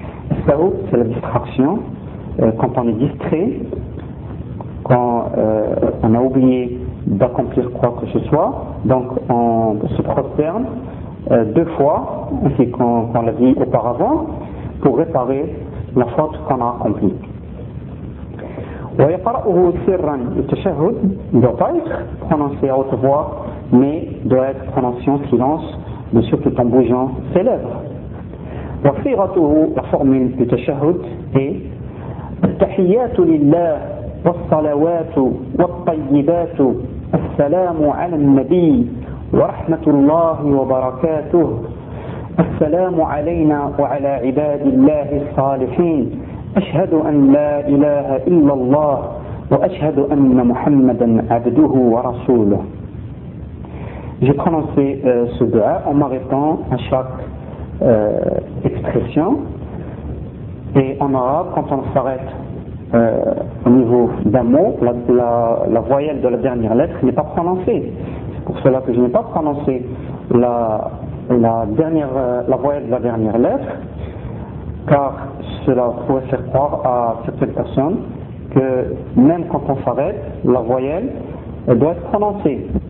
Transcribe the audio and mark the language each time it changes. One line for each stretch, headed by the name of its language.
French: As-sahw, c'est la distraction, quand on est distrait, quand on a oublié d'accomplir quoi que ce soit, donc on se prosterne deux fois, ainsi qu'on l'a dit auparavant, pour réparer la faute qu'on a accomplie.
Arabic: وَيَقَرَأُهُ سِرًّا.
French: Le tashahhud ne doit pas être prononcé à haute voix, mais doit être prononcé en silence, bien sûr tout en bougeant ses lèvres.
Arabic: وَفِيرَتُهُ.
French: La formule du tashahhud est
Arabic: التَّحِيَّاتُ لِلَّهِ وَالصَّلَوَاتُ وَالطَّيِّبَاتُ السَّلَامُ عَلَى النَّبِيِّ ورحمة الله وبركاته السلام علينا وعلى عباد الله الصالحين أشهد أن لا إله إلا الله وأشهد أن محمدا عبده ورسوله.
French: J'ai prononcé ce dua en m'arrêtant à chaque expression. Et en arabe, quand on s'arrête au niveau d'un mot, la voyelle de la dernière lettre n'est pas prononcée. C'est pour cela que je n'ai pas prononcé la voyelle de la dernière lettre, car cela pourrait faire croire à certaines personnes que même quand on s'arrête, la voyelle doit être prononcée.